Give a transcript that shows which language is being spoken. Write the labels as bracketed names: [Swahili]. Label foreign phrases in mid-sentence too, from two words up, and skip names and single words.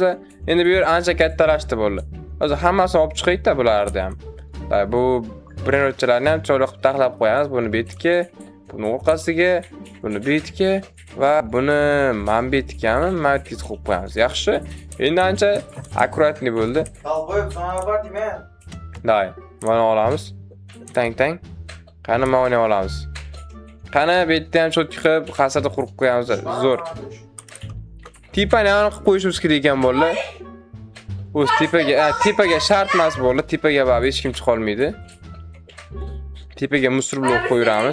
[Uzbek] Endi bu yer ancha kattalashdi bo'ldi. Hozir hammasini olib chiqaylik-da bularni ham. Bu Brainerdchalarni ham cho'loq taxlab qo'yamiz. Buni bu yerga, buni orqasiga, buni bu yerga. va buni manbetgami, matkiz qo'yib qo'yamiz. Yaxshi. Endi ancha akkuratli bo'ldi. [Turkish] Dalboyib sana var deme. [Uzbek] Day, mana olamiz. Tang. Qani mana o'ynay olamiz. Qani bu yerda ham cho'tki qilib, qasrda qurib qo'yamiz. Zo'r. Tipani aniq qilib qo'yishimiz kerak ekan bolalar. O'z tepaga shart emas bolalar. Tepaga baribir hech kim chiqa olmaydi. Tepaga musor blok qo'yamiz.